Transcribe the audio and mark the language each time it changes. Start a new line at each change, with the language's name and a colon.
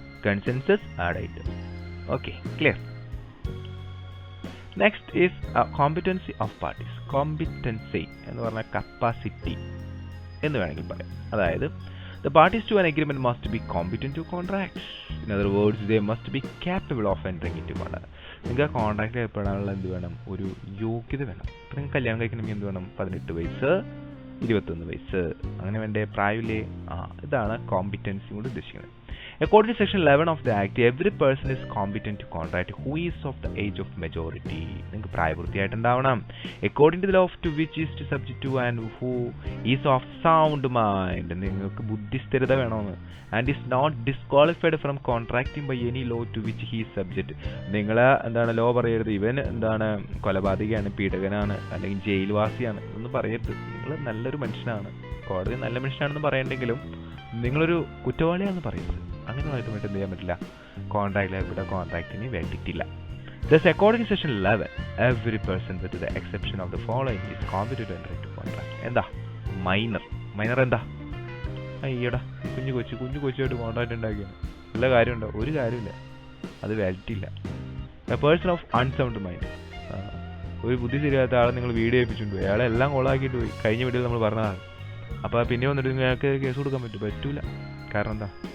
English: Consensus added. Okay, clear. Next is competency of parties.
Malayalam: Competency എന്ന് പറഞ്ഞാൽ capacity എന്ന് വേണമെങ്കിൽ പറയാം.
English: അതായത് the parties to an agreement must be competent to contract. In other words, they must be capable of entering into contract.
Malayalam: നിങ്ങൾക്ക് ആ കോൺട്രാക്റ്റിൽ ഏർപ്പെടാനുള്ള എന്ത് വേണം? ഒരു യോഗ്യത വേണം. ഇപ്പം നിങ്ങൾക്ക് കല്യാണം കഴിക്കണമെങ്കിൽ എന്ത് വേണം? 18 വയസ്സ്, 21 വയസ്സ്, അങ്ങനെ വേണ്ട പ്രായമില്ലേ? ഇതാണ് കോമ്പിറ്റൻസി കൊണ്ട് ഉദ്ദേശിക്കുന്നത്.
English: According to section 11 of the act, every person is competent to contract who is of the age of majority.
Malayalam: നിങ്ങൾക്ക് പ്രായപൂർത്തിയായിട്ടുണ്ടാവണം.
English: According to the law to which is subject to and who is of sound mind.
Malayalam: നിങ്ങൾക്ക് ബുദ്ധിസ്ഥിരത വേണമെന്ന്.
English: And is not disqualified from contracting by any law to which he is subject.
Malayalam: നിങ്ങൾ എന്താണ് law പറയരുത്, ഇവൻ എന്താണ് കൊലപാതകയാണ്, പീഡകനാണ്, അല്ലെങ്കിൽ ജയിൽവാസിയാണ് എന്നൊന്നും പറയരുത്. നിങ്ങൾ നല്ലൊരു മനുഷ്യനാണ്, കോടതി നല്ല മനുഷ്യനാണെന്ന് പറയണ്ടെങ്കിലും നിങ്ങളൊരു കുറ്റവാളിയാണെന്ന് പറയരുത്. അങ്ങനെ ആയിട്ട് എന്ത് ചെയ്യാൻ പറ്റില്ല? കോൺട്രാക്റ്റിൽ ഏർപ്പെട്ട കോൺട്രാക്റ്റിന് വേണ്ടിയിട്ടില്ല.
English: Thus, according to section 11, every person with the exception of the following is competent to enter into contract.
Malayalam: എന്താ? മൈനർ എന്താ? അയ്യടാ, കുഞ്ഞു കൊച്ചുമായിട്ട് കോൺട്രാക്ട് ഉണ്ടാക്കിയാണ്. വല്ല കാര്യമുണ്ടോ? ഒരു കാര്യമില്ല, അത് വാലിഡിറ്റി ഇല്ല.
English: A person of unsound mind.
Malayalam: ഒരു ബുദ്ധി ശരിയാത്ത ആളെ നിങ്ങൾ വീഡിയോ ഏൽപ്പിച്ചിട്ടുണ്ട്, അയാളെ എല്ലാം കൊളാക്കിയിട്ട് പോയി. കഴിഞ്ഞ വീഡിയോയിൽ നമ്മൾ പറഞ്ഞതാണ്. അപ്പോൾ പിന്നെ വന്നിട്ട് നിങ്ങൾക്ക് കേസ് കൊടുക്കാൻ പറ്റൂല. കാരണം എന്താ?